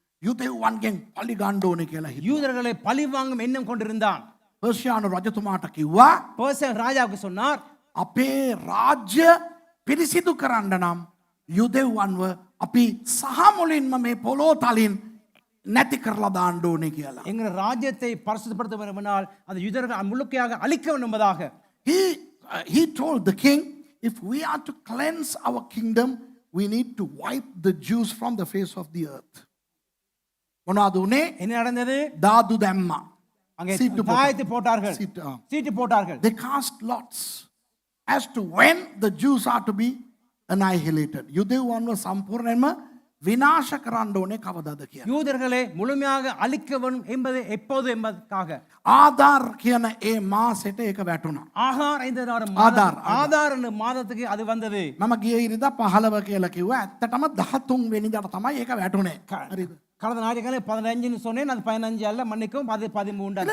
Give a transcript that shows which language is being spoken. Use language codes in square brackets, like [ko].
[si] යුදෙව්වන්ගෙන් පලි ගන්න ඕනේ කියලා හිතුවා. [ta] யூதர்களை பழி வாங்கும் எண்ணம் கொண்டிருந்தான். [si] පර්ෂියානු රජතුමාට කිව්වා [ta] பர்சியன் ராஜாவுக்கு சொன்னார், [si] අපේ රාජ්‍ය පිරිසිදු කරන්න නම් යුදෙව්වන්ව අපි සහ මුලින්ම මේ පොළොව තලින් නැති කරලා දාන්න ඕනේ කියලා. [ta] எங்கள் ராஜ்யத்தை பரிசுத்தப்படுத்த வேண்டுமானால் அந்த யூதர்கள் முழுக்கையாக அழிக்க வேண்டும் என்பதாக. [en] He told the king, if we are to cleanse our kingdom, we need to wipe the Jews from the face of the earth. [si] මොනවද උනේ? [ta] என்ன நடந்தது? [si] දාදු දැම්මා. [ta] அங்கே சீட்டு தாயத்து போட்டார்கள். சீட்டு போட்டார்கள். [en] They cast lots as to when the Jews are to be annihilated. [si] යුදෙව්වන්ව සම්පූර්ණයෙන්ම විනාශ කරන්න ඕනේ කවදාද කියලා. [ta] யூதர்களை முழுமையாக அழிக்க வேண்டும் என்பது எப்போது என்பதற்காக. [si] ආදාර් කියන ඒ මාසෙට ඒක වැටුණා. [ta] ஆகார் இந்த ஆதார் என்ற மாதத்துக்கு அது வந்தது. [si] මම ගිය ඉරිදා 15 කියලා කිව්වා. ඇත්තටම 13 වෙනිදාට තමයි ඒක වැටුනේ. හරිද? [ta] கடந்த ஞாயிற்றுக்கிழமை 15ன்னு சொன்னேன். அது 15 அல்ல, மன்னிக்கவும், அது 13.